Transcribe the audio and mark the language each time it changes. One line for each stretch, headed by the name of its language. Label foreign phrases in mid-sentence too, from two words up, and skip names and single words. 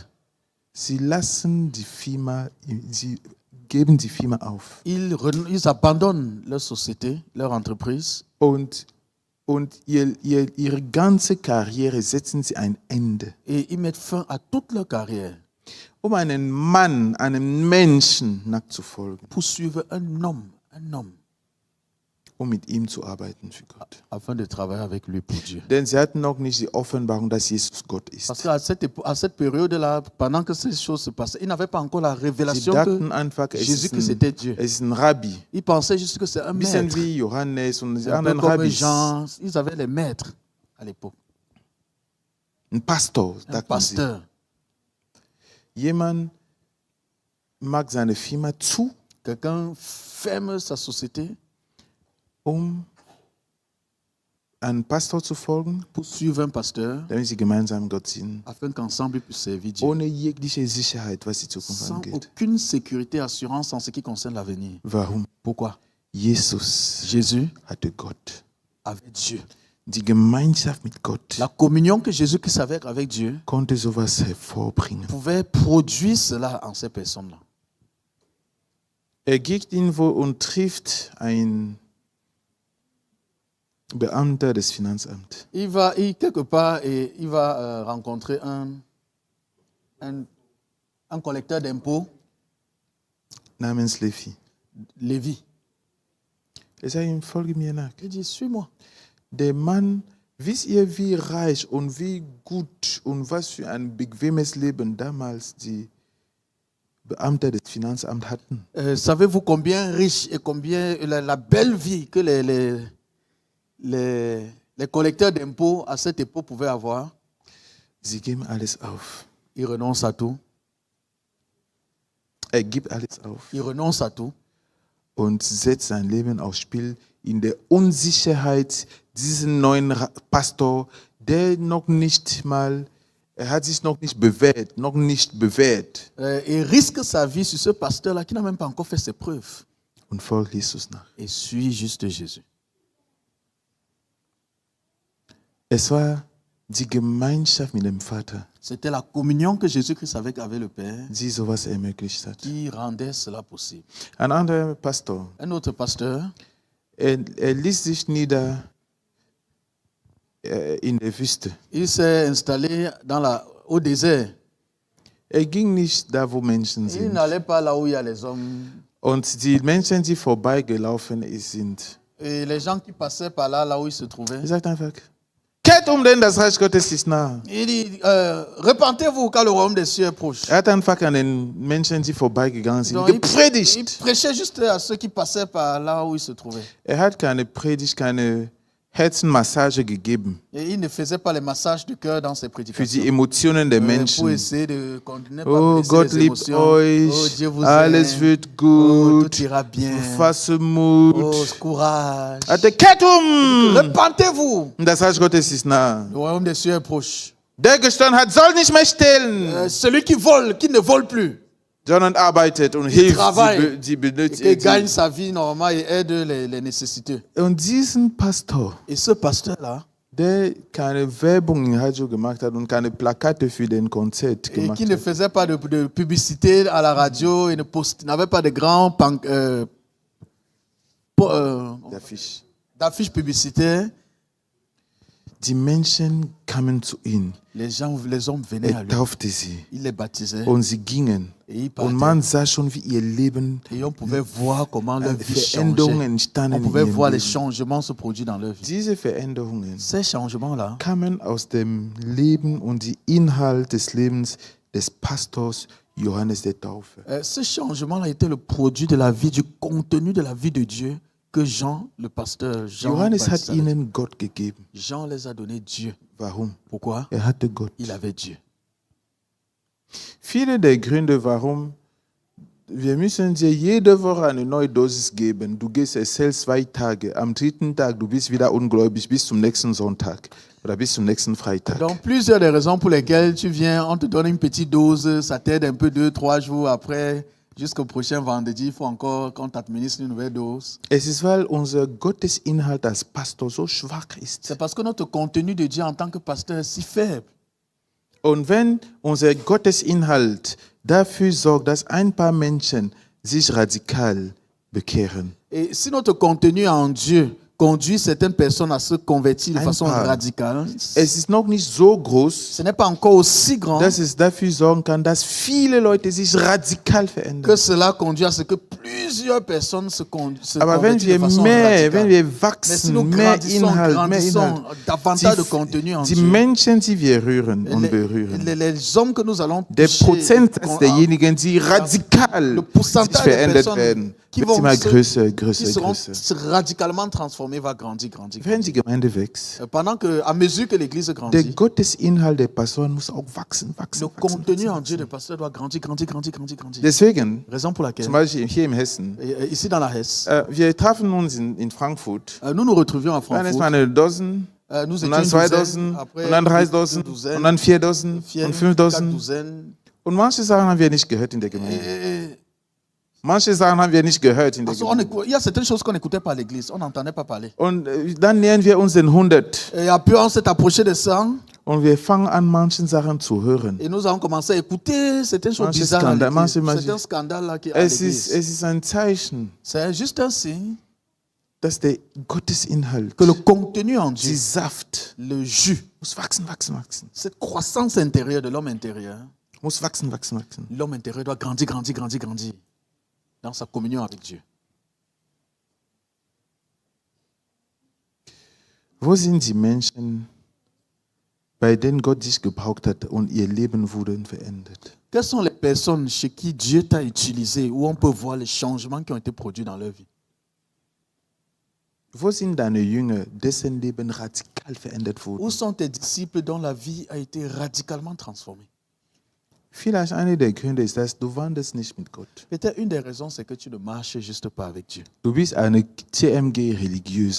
German: sie geben die Firma auf.
French: Ils abandonnent leur société, leur entreprise.
German: Und ihre ganze Karriere setzen sie ein Ende.
French: Et ils mettent fin à toute leur carrière.
German: Einen Mann, einem Menschen nachzufolgen.
French: Pour suivre un homme.
German: Mit ihm zu arbeiten für Gott.
French: Afin de travailler avec lui pour Dieu.
German: Denn sie hatten noch nicht die Offenbarung, dass Jesus Gott ist.
French: Parce qu'à cette période-là, pendant que ces choses se passaient, ils n'avaient pas encore la révélation que Jésus que c'était Dieu.
German: Es ist ein Rabbi.
French: Ils pensaient juste que c'est un maître.
German: Bisschen wie Johannes und die
French: Un peu
German: anderen
French: comme
German: Rabbis.
French: Jean, ils avaient les maîtres à l'époque.
German: Ein Pastor,
French: Un
German: sagten
French: pasteur.
German: sie. Jemand macht seine Firma zu,
French: Quelqu'un ferme sa société
German: einem Pastor zu folgen,
French: pour suivre un pasteur,
German: damit sie gemeinsam Gott dienen.
French: afin qu'ensemble ils puissent servir Dieu.
German: Ohne jegliche Sicherheit, was die Zukunft
French: Sans
German: angeht.
French: aucune sécurité, assurance en ce qui concerne l'avenir.
German: Warum?
French: Pourquoi?
German: Jesus
French: Jésus
German: hatte Gott.
French: avec Dieu.
German: Die Gemeinschaft mit Gott
French: La communion que Jésus qui avait avec Dieu
German: konnte sowas hervorbringen.
French: pouvait produire cela en ces personnes-là.
German: Geht irgendwo und trifft einen Beamter des Finanzamts.
French: Il va quelque part et il va rencontrer un collecteur d'impôts,
German: Namens Levi.
French: Lévi.
German: Sagt ihm, folge mir nach.
French: Il dit, suis-moi.
German: Der Mann, wisst ihr, wie reich und wie gut und was für ein bequemes Leben damals die Beamte des Finanzamts hatten?
French: Savez-vous combien riche et combien la belle vie que les collecteurs d'impôts à cette époque pouvaient avoir?
German: Sie geben alles auf.
French: Ils renoncent à tout.
German: Gibt alles auf.
French: Il renonce à tout.
German: Und setzt sein Leben aufs Spiel in der Unsicherheit, diesen neuen Pastor, der noch nicht mal hat sich noch nicht bewährt.
French: Et risque sa vie sur ce pasteur-là qui n'a même pas encore fait ses preuves.
German: Und folgt Jesus nach.
French: Et suit juste Jésus.
German: Es war die Gemeinschaft mit dem Vater,
French: C'était la communion que Jésus-Christ avait avec le Père
German: die sowas ermöglicht hat.
French: qui rendait cela possible.
German: Ein anderer Pastor,
French: Un autre pasteur,
German: er ließ sich nieder in der Wüste.
French: il s'est installé au désert.
German: Er ging nicht da, wo Menschen
French: Il
German: sind.
French: n'allait pas là où il y a les hommes.
German: Und die Menschen, die vorbeigelaufen sind,
French: Et les gens qui passaient par là, là où il se trouvait,
German: er sagt einfach, kehrt denn das Reich Gottes ist nah.
French: il dit, repentez-vous car le royaume des cieux est proche.
German: Er hat einfach an den Menschen, die vorbeigegangen sind,
French: Donc, il
German: gepredigt.
French: prêchait juste à ceux qui passaient par là où il se trouvait.
German: Er hat keine Predigt, keine Herzenmassage gegeben
French: Et il ne faisait pas les massages de cœur dans ses
German: für
French: prédications.
German: die Emotionen der
French: Pour
German: Menschen.
French: essayer de continuer
German: Oh,
French: blesser
German: Gott
French: les
German: liebt
French: émotions. Oh,
German: euch,
French: Dieu vous
German: alles
French: aime.
German: wird
French: Oh,
German: gut,
French: tout ira bien.
German: fasse Mut.
French: Oh, courage.
German: Er hatte kehrt
French: Repentez-vous.
German: Und das Reich Gottes ist nah.
French: Le royaume des cieux est proche.
German: Der gestanden hat, soll nicht mehr stehlen,
French: Celui qui vole, qui ne vole plus,
German: sondern arbeitet und hilft
French: travaille.
German: die
French: et qui gagne sa vie normale et aide les nécessités.
German: Und diesen Pastor,
French: Et ce pasteur-là,
German: der keine Werbung in Radio gemacht hat und keine Plakate für den Konzert
French: et
German: gemacht
French: qui ne
German: hat,
French: faisait pas de publicité à la radio et n'avait pas de grands d'affiches publicitaires,
German: die Menschen kamen zu ihm.
French: les hommes venaient à
German: Er
French: lui.
German: taufte sie
French: Il les baptisait
German: und sie gingen.
French: et ils
German: Und
French: partaient.
German: man sah schon, wie ihr Leben
French: Et on pouvait voir comment leur vie
German: Veränderungen
French: changeait.
German: entstanden
French: On
German: in
French: pouvait
German: ihrem
French: voir les
German: Leben.
French: changements se produire dans leur vie.
German: Diese Veränderungen
French: Ces changements-là
German: kamen aus dem Leben und die Inhalt des Lebens des Pastors Johannes der Täufer.
French: ce changement-là était le produit de la vie, du contenu de la vie de Dieu que Jean, le pasteur Jean,
German: Johannes hat
French: baptisait.
German: ihnen Gott gegeben.
French: Jean les a donné Dieu.
German: Warum?
French: Pourquoi?
German: Er hatte Gott.
French: Il avait Dieu.
German: Viele der Gründe, warum wir müssen dir jede Woche eine neue Dosis geben. Du gehst es selbst 2 Tage. Am 3. Tag, du bist wieder ungläubig bis zum nächsten Sonntag oder bis zum nächsten Freitag.
French: Donc, plusieurs des raisons pour lesquelles tu viens, on te donne une petite dose, ça t'aide un peu 2-3 jours après, jusqu'au prochain vendredi, il faut encore qu'on t'administre une nouvelle dose.
German: Es ist, weil unser Gottesinhalt als Pastor so schwach ist.
French: C'est parce que notre contenu de Dieu en tant que pasteur est si faible.
German: Und wenn unser Gottesinhalt dafür sorgt, dass ein paar Menschen sich radikal bekehren,
French: Et si notre contenu en Dieu conduit certaines personnes à se convertir de
German: Ein
French: façon
German: paar.
French: radicale,
German: es ist noch nicht so groß,
French: ce n'est pas encore aussi grand
German: dass es dafür sorgen kann, dass viele Leute sich radikal
French: que
German: verändern.
French: cela conduit à ce que plusieurs personnes se
German: Aber wenn
French: convertissent
German: wir
French: de façon
German: mehr, wenn
French: radicale.
German: wir
French: Mais si
German: wachsen,
French: nous
German: mehr
French: grandissons
German: Inhalt,
French: davantage de contenu en
German: die
French: Dieu,
German: Menschen, die wir rühren und
French: les,
German: berühren,
French: les hommes que nous allons
German: der
French: toucher,
German: Prozentsatz derjenigen, die radikal
French: le
German: sich
French: pourcentage des
German: verändert
French: personnes
German: werden,
French: qui
German: wird
French: vont
German: immer
French: se-
German: größer,
French: qui
German: größer,
French: seront
German: größer.
French: radicalement transformés va grandir.
German: Wenn die Gemeinde wächst,
French: Pendant que, à mesure que l'Église
German: der
French: grandit,
German: Gottesinhalt der Pastoren muss auch wachsen.
French: le contenu en Dieu des pasteurs doit grandir.
German: Deswegen,
French: Raison pour laquelle,
German: zum Beispiel hier im Hessen,
French: ici dans la Hesse,
German: wir trafen uns in Frankfurt.
French: nous nous retrouvions à
German: Dann ist
French: Frankfurt.
German: mal eine Dosen,
French: Nous
German: und dann
French: étions
German: 2
French: une douzaine,
German: Dosen,
French: après
German: und dann 3
French: une
German: Dosen,
French: douzaine,
German: und dann 4 Dosen, vier, und 5
French: quatre
German: Dosen.
French: douzaines.
German: Und manche Sachen haben wir nicht gehört in der Gemeinde.
French: Et-
German: Manche Sachen haben wir nicht gehört in der
French: parce
German: Gemeinde.
French: il y a certaines choses qu'on n'écoutait pas à l'église, on n'entendait pas parler.
German: Und dann nähern wir uns den 100
French: Et après, on s'est approché de ça
German: und wir fangen an, manchen Sachen zu hören.
French: et nous avons commencé à écouter certaines choses
German: Manche
French: bizarres à
German: Skandale,
French: l'église,
German: manche-
French: certains scandales là qui à
German: Es
French: l'église.
German: ist ein Zeichen,
French: C'est juste un signe
German: dass der Gottesinhalt,
French: que le contenu en Dieu,
German: die Saft,
French: le jus,
German: muss wachsen.
French: cette croissance intérieure de l'homme intérieur,
German: Muss wachsen.
French: l'homme intérieur doit grandir dans sa communion avec Dieu.
German: Wo sind die Menschen, bei denen Gott dich gebraucht hat und ihr Leben wurde verändert?
French: Quelles sont les personnes chez qui Dieu t'a utilisé, où on peut voir les changements qui ont été produits dans leur vie?
German: Wo sind deine Jünger, dessen Leben radikal verändert
French: Où
German: wurde?
French: sont tes disciples dont la vie a été radicalement transformée?
German: Vielleicht eine der Gründe ist, dass du wandelst nicht mit Gott.
French: Peut-être une des raisons, c'est que tu ne marches juste pas avec Dieu.
German: Du bist eine TMG-Religiöse.